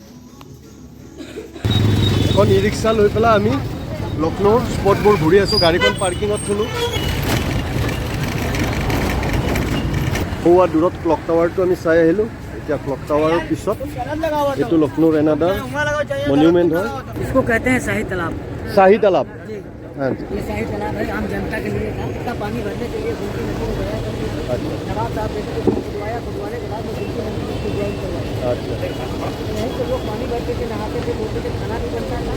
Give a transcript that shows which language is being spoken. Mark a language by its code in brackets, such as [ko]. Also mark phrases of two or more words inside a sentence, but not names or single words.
[as] এখন ই ৰিক্সা লৈ পেলাই আমি লক্ষ্ণৌৰ স্পটবোৰ ঘূৰি আছোঁ। গাড়ীখন পাৰ্কিঙত থ'লোঁ। সৌৱা দূৰত ক্লক টাৱাৰটো আমি চাই আহিলোঁ। এতিয়া ক্লক টাৱাৰৰ পিছত এইটো লক্ষ্ণৌৰ [en] another monument [as] হয়। [hi] इसको कहते हैं शाही तालाब। शाही तालाब। हाँ जी, ये शाही तालाब है, आम जनता के लिए था। इसका पानी भरने के लिए गुमती नदी में गया। नवाब साहब ने खुदवाया, खुदवाने के बाद वो गुमती नदी में ज्वाइन करवाया। अच्छा यहीं से लोग पानी भरते थे, नहाते थे, धोते थे, खाना भी बनता था।